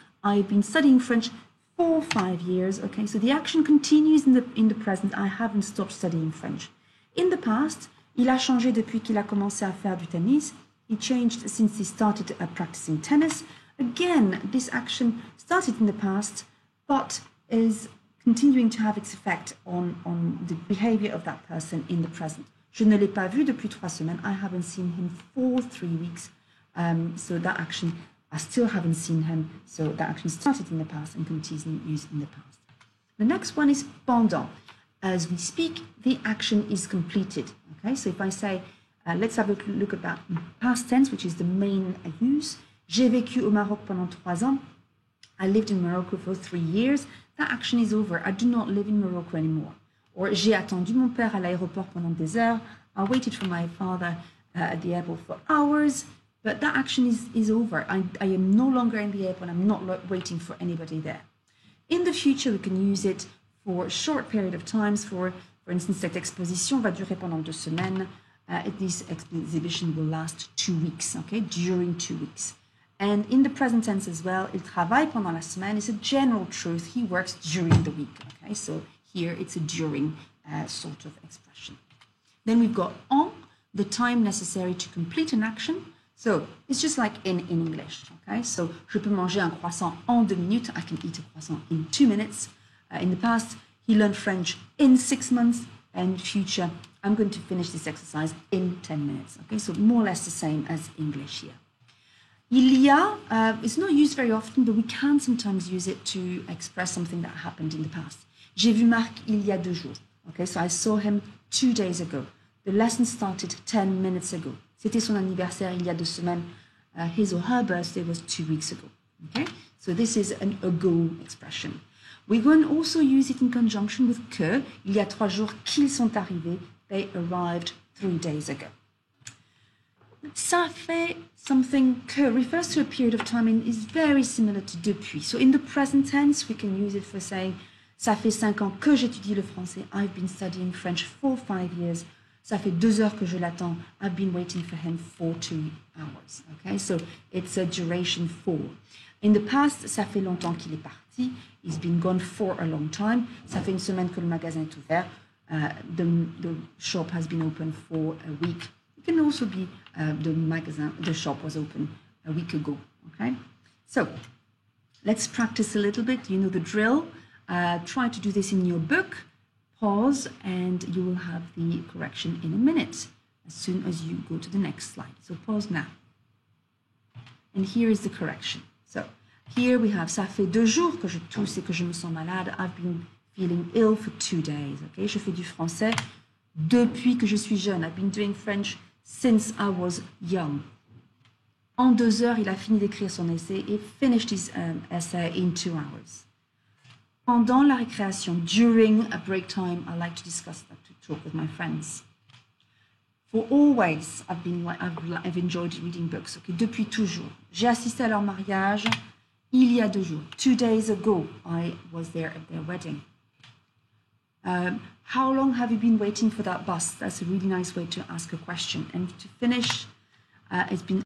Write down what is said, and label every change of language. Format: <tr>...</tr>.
<en>I've been studying French for 5 years, okay? So the action continues in the present. I haven't stopped studying French. In the past,</en> <fr>il a changé depuis qu'il a commencé à faire du tennis.</fr> <en>He changed since he started practicing tennis. Again, this action started in the past, but is continuing to have its effect on the behavior of that person in the present.</en> <fr>Je ne l'ai pas vu depuis 3 semaines.</fr> <en>I haven't seen him for 3 weeks. So that action, I still haven't seen him. So that action started in the past and continues in the past. The next one is pendant. As we speak, the action is completed. Okay, so if I say, let's have a look at that past tense, which is the main use.</en> <fr>J'ai vécu au Maroc pendant 3 ans.</fr> <en>I lived in Morocco for 3 years. That action is over. I do not live in Morocco anymore.</en> <fr>Or j'ai attendu mon père à l'aéroport pendant des heures.</fr> <en>I waited for my father at the airport for hours. But that action is over. I am no longer in the airport. I'm not waiting for anybody there. In the future, we can use it for a short period of times. For instance,</en> <fr>cette exposition va durer pendant 2 semaines.</fr> <en>This exhibition will last 2 weeks, okay, during 2 weeks. And in the present tense as well,</en> <fr>il travaille pendant la semaine</fr> <en>is a general truth. He works during the week, okay? So here it's a during sort of expression. Then we've got en, the time necessary to complete an action. So it's just like in English, okay?</en> <fr>So je peux manger un croissant en 2 minutes.</fr> <en>I can eat a croissant in 2 minutes. In the past, he learned French in 6 months. And in the future, I'm going to finish this exercise in 10 minutes. Okay, so more or less the same as English here. Il y a is not used very often, but we can sometimes use it to express something that happened in the past.</en> <fr>J'ai vu Marc il y a 2 jours.</fr> <en>Okay, so I saw him 2 days ago. The lesson started 10 minutes ago.</en> <fr>C'était son anniversaire il y a 2 semaines.</fr> <en>His or her birthday was 2 weeks ago. Okay, so this is an ago expression. We're going to also use it in conjunction with que.</en> <fr>Il y a 3 jours qu'ils sont arrivés.</fr> <en>They arrived 3 days ago. Ça fait something que refers to a period of time and is very similar to depuis. So in the present tense, we can use it for saying</en> <fr>ça fait 5 ans que j'étudie le français.</fr> <en>I've been studying French for 5 years.</en> <fr>Ça fait 2 heures que je l'attends.</fr> <en>I've been waiting for him for 2 hours. Okay, so it's a duration for. In the past,</en> <fr>ça fait longtemps qu'il est parti.</fr> <en>He's been gone for a long time.</en> <fr>Ça fait 1 semaine que le magasin est ouvert.</fr> <en>The shop has been open for a week. It can also be the shop was open a week ago. Okay, so let's practice a little bit. You know the drill. Try to do this in your book. Pause, and you will have the correction in a minute as soon as you go to the next slide. So pause now. And here is the correction. So here we have</en> <fr>ça fait 2 jours que je tousse et que je me sens malade.</fr> <en>I've been feeling ill for 2 days.</en> <fr>Okay, je fais du français depuis que je suis jeune.</fr> <en>I've been doing French since I was young.</en> <fr>En 2 heures, il a fini d'écrire son essai.</fr> <en>He finished his essay in 2 hours.</en> <fr>Pendant la récréation,</fr> <en>during a break time, I like to discuss that, to talk with my friends. For always, I've enjoyed reading books.</en> <fr>Okay, depuis toujours. J'ai assisté à leur mariage il y a 2 jours.</fr> <en>2 days ago, I was there at their wedding. How long have you been waiting for that bus? That's a really nice way to ask a question. And to finish, it's been</en>